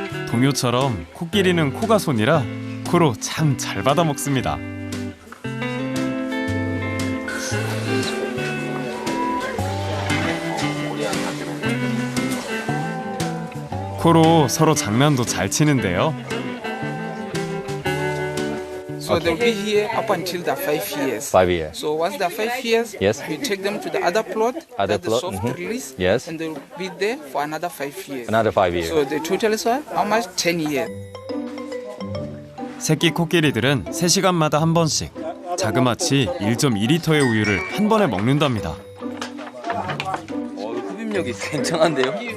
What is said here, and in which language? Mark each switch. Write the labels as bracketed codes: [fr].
[ko] 동요처럼 코끼리는 코가 손이라 코로 참 잘 받아 먹습니다. 코로 서로 장난도 잘 치는데요. [en] So they'll be here up until they're 5 years. 5 years. So once they're 5 years, Yes. we take them to the other plot, Other that's the plot, soft release, Yes. and they'll be there for another 5 years. Another 5 years. So the total is what? How much? 10 years. [ko] 새끼 코끼리들은 3시간마다 한 번씩 자그마치 1.2리터의 우유를 한 번에 먹는답니다. 생산력이 굉장한데요?